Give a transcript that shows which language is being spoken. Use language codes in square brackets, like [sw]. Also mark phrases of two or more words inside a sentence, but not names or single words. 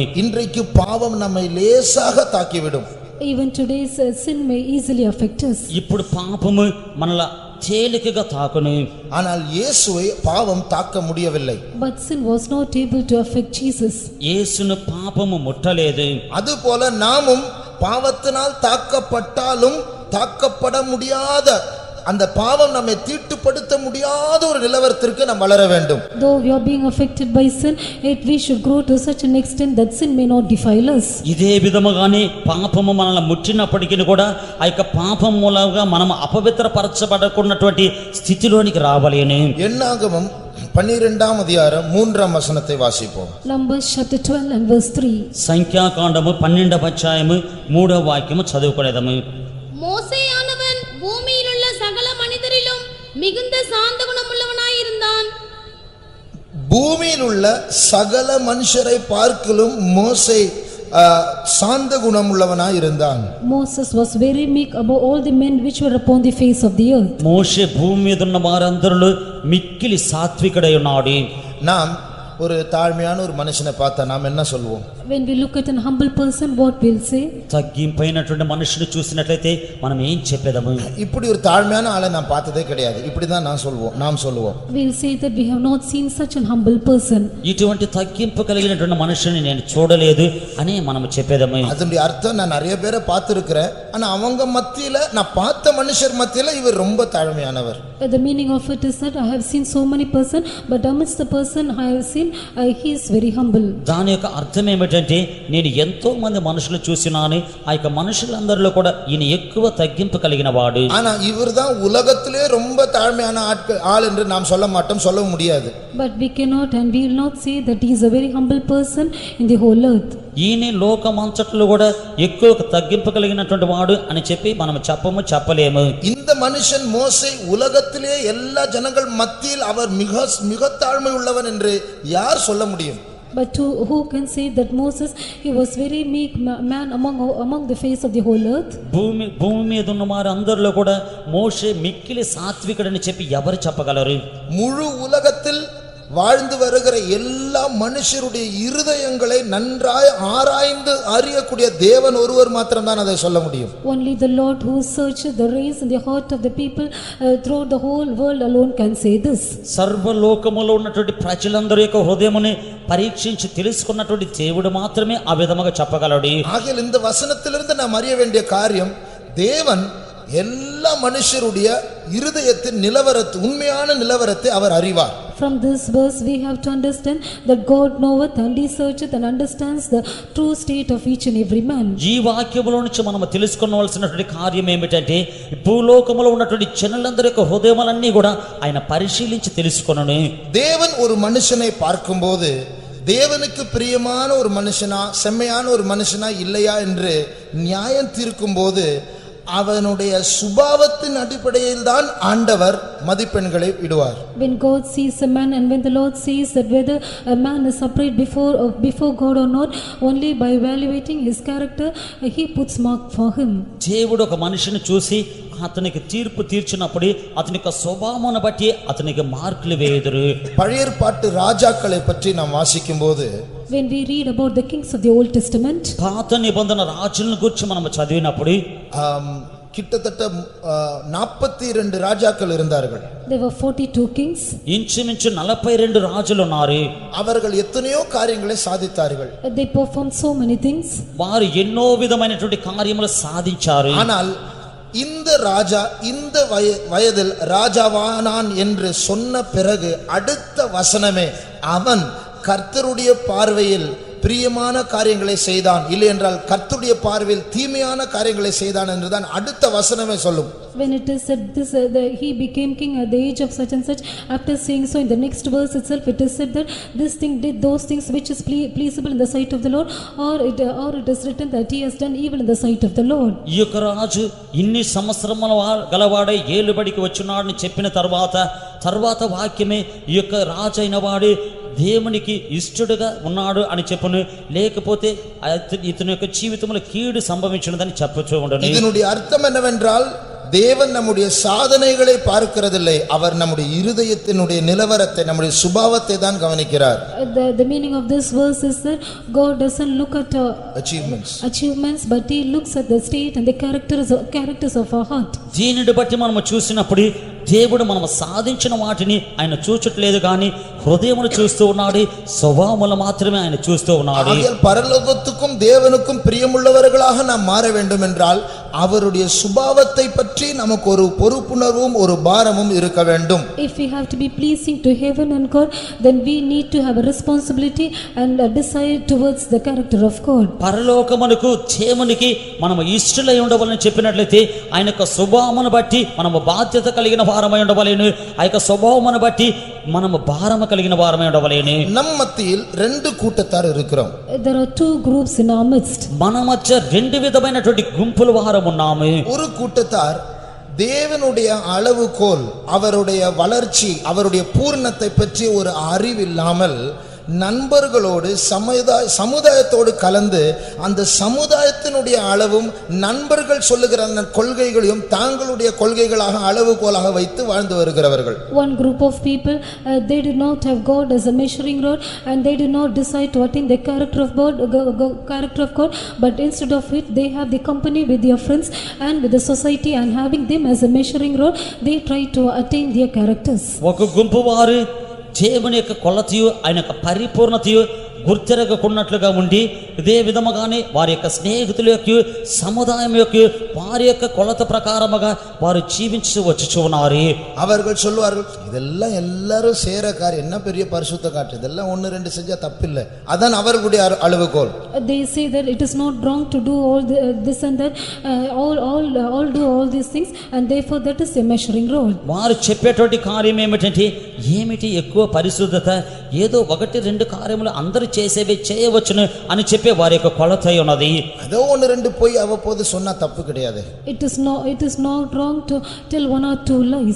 [ta] இன்றைக்கு பாவம் நம்மை லேசாக தாக்கிவிடும். [en] Even today's sin may easily affect us. [te] ఇప్పుడు పాపము మనల తేలికగా తాకును. [ta] ஆனால் இயேசுவை பாவம் தாக்க முடியவில்லை. [en] But sin was not able to affect Jesus. [te] యేసును పాపము ముట్టలేదు. [ta] அதுபோல நாமும் பாவத்தினால் தாக்கப்பட்டாலும் தாக்கப்பட முடியாத அந்த பாவம் நம்மை தீட்டுப்படுத்த முடியாத ஒரு நிலவரத்திற்கு நாம் வளர வேண்டும். [en] Though we are being affected by sin, yet we should grow to such an extent that sin may not defile us. [te] ఇదే విధముగానే పాపము మనల్ని ముట్టినప్పటికీ కూడా ఆ యొక్క పాపం మూలంగా మనం అపవిత్రపరచబడకున్నటువంటి స్థితిలోనికి రావలేను. [ta] என்னாகமம் 12ஆம் அதிகாரம் 3ஆம் வசனத்தை வாசிப்போம். [en] Numbers chapter 12 and verse 3. [te] సంఖ్యాకాండము 12వ అధ్యాయము 3వ వాక్యము చదువుకొనేదము. [ta] மோசேயானவன் பூமியிலுள்ள சகல மனிதரிலும் மிகுந்த சாந்த குணமுள்ளவனாயிருந்தான். பூமியில் உள்ள சகல மனுஷரை பார்க்கலும் மோசே சாந்த குணம் உள்ளவனாய் இருந்தான். [en] Moses was very meek above all the men which were upon the face of the earth. [te] మోషే భూమి మీద ఉన్న వారందరిలో మిక్కిలి సాత్వికుడై ఉన్నాడు. [ta] நாம் ஒரு தாழ்மையான ஒரு மனுஷனை பார்த்தா நாம் என்ன சொல்வோம்? [en] When we look at an humble person, what we'll say? [te] తగ్గింపైనటువంటి మనుషుని చూసినట్లయితే మనం ఏం చెప్పేదము? [ta] இப்படி ஒரு தாழ்மையான ஆளை நான் பார்த்ததே கிடையாது. இப்படிதான் நாம் சொல்லுவோம். [en] We'll say that we have not seen such an humble person. [te] ఇటువంటి తగ్గింపు కలిగినటువంటి మనుషుని నేను చూడలేదు అని మనం చెప్పేదము. [ta] அதனுடைய அர்த்தம், நான் நிறைய பேரை பார்த்திருக்கிறேன், ஆனா அவங்க மத்தியில நான் பார்த்த மனுஷர் மத்தியில இவர் ரொம்ப தாழ்மையானவர். [en] The meaning of it is that I have seen so many person, but amidst the person I have seen, he is very humble. [te] దాని యొక్క అర్థం ఏమిటంటే నేను ఎంతో మంది మనుషులు చూసినాను, ఆ యొక్క మనుషులందరిలో కూడా ఈయన ఎక్కువ తగ్గింపు కలిగిన వాడు. [ta] ஆனா இவர்தான் உலகத்திலே ரொம்ப தாழ்மையான ஆள் என்று நாம் சொல்ல மாட்டோம், சொல்ல முடியாது. [en] But we cannot and we will not say that he is a very humble person in the whole earth. [te] ఈయన లోకమంతట్లో కూడా ఎక్కువ తగ్గింపు కలిగినటువంటి వాడు అని చెప్పి మనం చెప్పలేము. [ta] இந்த மனுஷன் மோசே உலகத்திலே எல்லா ஜனங்கள் மத்தியில் அவர் மிக தாழ்மை உள்ளவன் என்று யார் சொல்ல முடியும்? [en] But who can say that Moses, he was very meek man among the face of the whole earth? [te] భూమి మీద ఉన్న వారు అందరిలో కూడా మోషే మిక్కిలి సాత్వికుడని చెప్పి ఎవరు చెప్పగలరు? [ta] முழு உலகத்தில் வாழ்ந்து வருகிற எல்லா மனுஷருடைய இருதயங்களை நன்றாய் ஆராய்ந்து அறியக்கூடிய தேவன் ஒருவர் மாத்திரம்தான் அதை சொல்ல முடியும். [en] Only the Lord who searches the reins in the heart of the people throughout the whole world alone can say this. [te] సర్వలోకములో ఉన్నటువంటి ప్రజలందరి యొక్క హృదయముని పరీక్షించి తెలుసుకున్నటువంటి దేవుడు మాత్రమే ఆ విధముగా చెప్పగలడు. [ta] ஆகையால் இந்த வசனத்திலிருந்து நாம் அறிய வேண்டிய காரியம், தேவன் எல்லா மனுஷருடைய இருதயத்தின் நிலவரத்தை, உண்மையான நிலவரத்தை அவர் அறிவார். [en] From this verse we have to understand that God knoweth and he searcheth and understands the true state of each and every man. [te] ఈ వాక్యములో నుంచి మనం తెలుసుకోవాల్సినటువంటి కార్యం ఏమిటంటే భూలోకములో ఉన్నటువంటి జనులందరి యొక్క హృదయములన్నీ కూడా ఆయన పరిశీలించి తెలుసుకొనును. [ta] தேவன் ஒரு மனுஷனை பார்க்கும்போது தேவனுக்கு பிரியமான ஒரு மனுஷனா, செம்மையான ஒரு மனுஷனா இல்லையா என்று நியாயம் தீர்க்கும்போது அவனுடைய சுபாவத்தின் அடிப்படையில் தான் ஆண்டவர் மதிப்பெண்களை இடுவார். [en] When God sees a man and when the Lord sees that whether a man is upright before God or not, only by evaluating his character he puts mark for him. [te] దేవుడు ఒక మనిషిని చూసి అతనికి తీర్పు తీర్చినప్పుడు అతని యొక్క స్వభావమును బట్టి అతనికి మార్కులు వేయుదురు. [ta] பழைய ஏற்பாட்டு ராஜாக்களை பற்றி நாம் வாசிக்கும்போது, [en] when we read about the kings of the Old Testament, [te] పాత నిబంధన రాజులను గురించి మనం చదివినప్పుడు [ta] கிட்டத்தட்ட 42 ராஜாக்கள் இருந்தார்கள். [en] There were 42 kings. [te] ఇంచుమించు 42 రాజులు ఉన్నారు. [ta] அவர்கள் எத்தனையோ காரியங்களை சாதித்தார்கள். [en] They performed so many things. [te] వారు ఎన్నో విధమైనటువంటి కార్యములు సాధించారు. [ta] ஆனால் இந்த ராஜா இந்த வயதில் ராஜாவானான் என்று சொன்ன பிறகு அடுத்த வசனமே அவன் கர்த்தருடைய பார்வையில் பிரியமான காரியங்களை செய்தான், இல்லை என்றால் கர்த்தருடைய பார்வையில் தீமையான காரியங்களை செய்தான் என்றுதான் அடுத்த வசனமே சொல்லும். [en] When it is said this, he became king at the age of such and such, after saying so in the next verse itself it is said that this thing did those things which is pleasable in the sight of the Lord, or it is written that he has done evil in the sight of the Lord. [te] ఈ యొక్క రాజు ఇన్ని సంవత్సరముల గలవాడై ఏలుబడికి వచ్చున్నాడని చెప్పిన తర్వాత వాక్యమే ఈ యొక్క రాజు అయిన వాడు దేవునికి ఇష్టడుగా ఉన్నాడు అని చెప్పును, లేకపోతే ఇతని యొక్క జీవితంలో కీడు సంభవించినదని చెప్పచ్చు ఉండను. [ta] இதனுடைய அர்த்தம் என்னவென்றால் தேவன் நம்முடைய சாதனைகளை பார்க்கிறதில்லை, அவர் நம்முடைய இருதயத்தினுடைய நிலவரத்தை நம்முடைய சுபாவத்தை தான் கவனிக்கிறார். [en] The meaning of this verse is that God doesn't look at achievements, but he looks at the state and the characters of our heart. [te] దీనిని బట్టి మనం చూసినప్పుడు దేవుడు మనం సాధించిన వాటిని ఆయన చూచట్లేదు కానీ హృదయమును చూస్తూ ఉన్నాడు, స్వభావములు మాత్రమే ఆయన చూస్తూ ఉన్నాడు. [ta] பரலோகத்துக்கும் தேவனுக்கும் பிரியமுள்ளவர்களாக நாம் மாற வேண்டும் என்றால் அவருடைய சுபாவத்தை பற்றி நமக்கு ஒரு பொறுப்புணர்வும் ஒரு பாரமும் இருக்க வேண்டும். [en] If we have to be pleasing to heaven and God, then we need to have a responsibility and a desire towards the character of God. [te] పరలోకమునకు దేవునికి మనము ఇష్టలై ఉండవాలని చెప్పినట్లయితే ఆయన యొక్క స్వభావమును బట్టి మనము బాధ్యత కలిగిన వారమై ఉండవలేను, ఆ యొక్క స్వభావమును బట్టి మనము భారము కలిగిన వారమై ఉండవలేను. [ta] நம் மத்தியில் 2 கூட்டத்தார் இருக்கிறோம். [en] There are 2 groups in our midst. [te] మన మధ్య 2 విధమైనటువంటి గుంపుల వారం ఉన్నాము. [ta] ஒரு கூட்டத்தார் தேவனுடைய அளவுகோல், அவருடைய வளர்ச்சி, அவருடைய பூர்ணத்தை பற்றி ஒரு அறிவில்லாமல் நண்பர்களோடு சமுதாயத்தோடு கலந்து அந்த சமுதாயத்தினுடைய அளவும் நண்பர்கள் சொல்லுகிற அந்த கொள்கைகளையும் தாங்களுடைய கொள்கைகளாக அளவுகோலாக வைத்து வாழ்ந்து வருகிறவர்கள். [en] One group of people, they did not have God as a measuring rod, and they did not decide to attain the character of God, but instead of it they have the company with their friends and with the society, and having them as a measuring rod they try to attain their characters. [te] ఒక గుంపు వారు దేవుని యొక్క కొలతయు ఆయన యొక్క పరిపూర్ణతయు గుర్తెరగకున్నట్లుగా ఉండి ఇదే విధముగానే వారి యొక్క స్నేహితుల యొక్క సముదాయం యొక్క వారి యొక్క కొలత ప్రకారముగా వారు జీవించి వచ్చుచు ఉన్నారు. [ta] அவர்கள் சொல்வார்கள் இதெல்லாம் எல்லாரும் சேர காரியம், என்ன பெரிய பரிசுத்த காட்டு, இதெல்லாம் 1-2 செஞ்சா தப்பில்லை, அதான் அவர்களுடைய அளவுகோல். [en] They say that it is not wrong to do all this and that, all do all these things, and therefore that is a measuring rod. [te] వారు చెప్పేటువంటి కార్యం ఏమిటి ఎక్కువ పరిశుద్ధత, ఏదో 1-2 కార్యములు అందరూ చేసేవి చేయవచ్చును అని చెప్పే వారి యొక్క కొలత ఉన్నది. [ta] ஏதோ 1-2 பொய் அவ்வப்போது சொன்னா தப்பு கிடையாது. [en] It is not wrong to tell 1 or 2 lies.